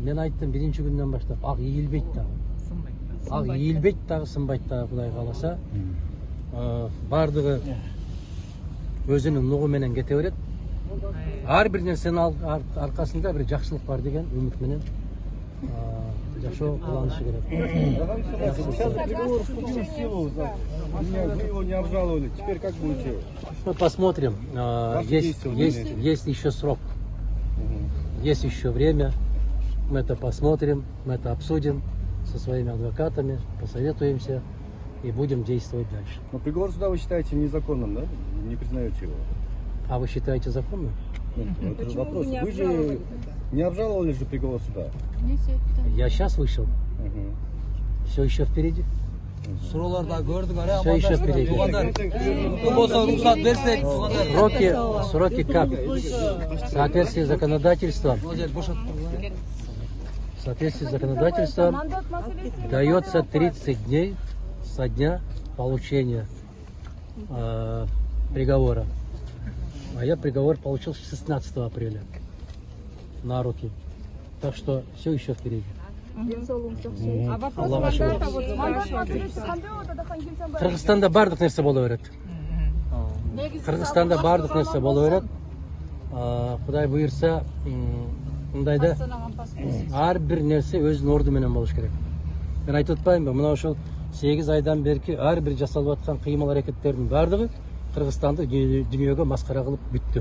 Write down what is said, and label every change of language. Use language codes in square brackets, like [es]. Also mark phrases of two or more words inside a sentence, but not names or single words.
[ky] Мен айттым биринчи күндөн баштап, ак ийилбейт дагы. Ак ийилбейт дагы, сынбайт дагы, Кудай кааласа. Бардыгы өзүнүн нугу менен кете берет. Ар бир нерсенин аркасында бир жакшылык бар деген үмүт менен жашоо кылынышы керек. [ru] Вы его не обжаловали. Теперь как будете? Мы посмотрим. Есть еще срок. Есть еще время. Мы это посмотрим, мы это обсудим со своими адвокатами, посоветуемся и будем действовать дальше. Но приговор суда вы считаете незаконным, да? Не признаете его? А вы считаете законным? Это же вопрос. Вы же не обжаловали же приговор суда? Я сейчас вышел. Все еще впереди. [ky] Суроолорда көрдүк, [ru] Все еще впереди. [ky] болсо уруксат берсек, [ru] Сроки как? В соответствии с законодательством. В соответствии с законодательством дается 30 дней со дня получения приговора. А я приговор получил 16 апреля на руки. Так что все еще впереди. [ky] Аллаға шүкір. Кыргызстанда бардык нерсе боло берет. Кыргызстанда бардык нерсе боло берет. Кудай буйрса, мындайда ар бир нерсе өзүнүн орду менен болуш керек. Мен айтып атпаймынбы, мына ошол 8 айдан берки ар бир жасалып аткан кыймыл аракеттердин бардыгы Кыргызстанды дүйнөгө маскара кылып бүттү.